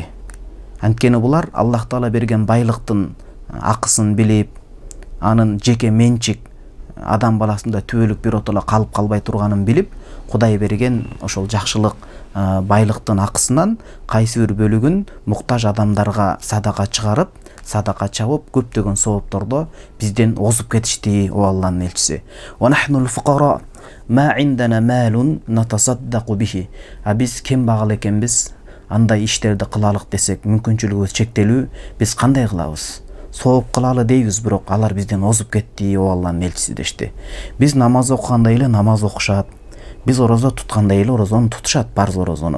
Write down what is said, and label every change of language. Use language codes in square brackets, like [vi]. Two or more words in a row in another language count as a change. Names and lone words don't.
[ky] Анткени булар Аллах Таала берген байлыктын акысын билип, анын жеке менчик адам баласында түбөлүк биротоло калып калбай турганын билип, Кудай берген ошол жакшылык, байлыктын акысынан кайсы бир бөлүгүн муктаж адамдарга садака чыгарып, садака чабып, көптөгөн сооптордо бизден озуп кетишти, о Алланын элчиси. [ar] ونحن الفقراء ما عندنا مال نتصدق به. [ky] Биз кембагал экенбиз, андай иштерди кылалык десек, мүмкүнчүлүгүбүз чектелүү, биз кандай кылабыз? Сооп кылалы дейбиз, бирок алар бизден озуп кетти, о Алланын элчиси дешти. Биз намаз окугандай эле намаз окушат, биз орозо туткандай эле орозону тутушат, парз орозону.